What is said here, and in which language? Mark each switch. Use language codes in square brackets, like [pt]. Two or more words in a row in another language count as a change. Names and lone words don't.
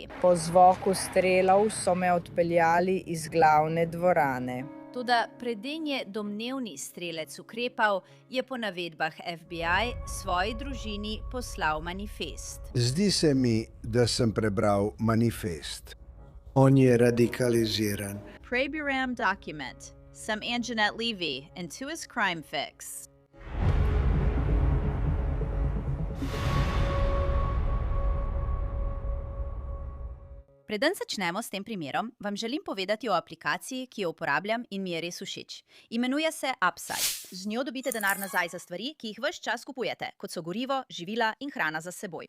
[sl] Po zvoku strelov so me odpeljali iz glavne dvorane. Toda preden je domnevni strelec ukrepal, je po navedbah FBI svoji družini poslal manifest. Zdi se mi, da sem prebral manifest. On je radikaliziran. Prebiram document. Some Anjanette Levy into his crime fix. Preden začnemo s tem primerom, vam želim povedati o aplikaciji, ki jo uporabljam in mi je res všeč. Imenuje se Upside. Z njo dobite denar nazaj za stvari, ki jih ves čas kupujete, kot so gorivo, živila in hrana za seboj.